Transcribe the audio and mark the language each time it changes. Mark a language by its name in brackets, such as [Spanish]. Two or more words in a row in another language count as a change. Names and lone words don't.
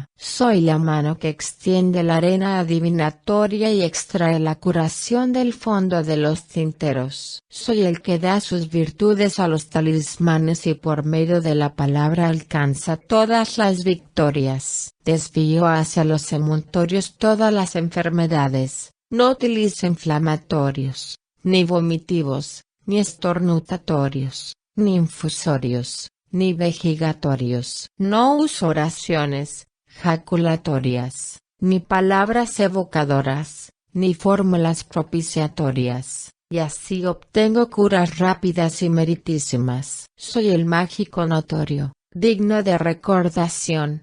[Spanish] Soy la mano que extiende la arena adivinatoria y extrae la curación del fondo de los tinteros. Soy el que da sus virtudes a los talismanes y por medio de la palabra alcanza todas las victorias. Desvío hacia los envoltorios todas las enfermedades, no utilizo inflamatorios, ni vomitivos, ni estornudatorios, ni infusorios, ni vejigatorios. No uso oraciones jaculatorias, ni palabras evocadoras, ni fórmulas propiciatorias, y así obtengo curas rápidas y meritísimas. Soy el mágico notorio, digno de recordación.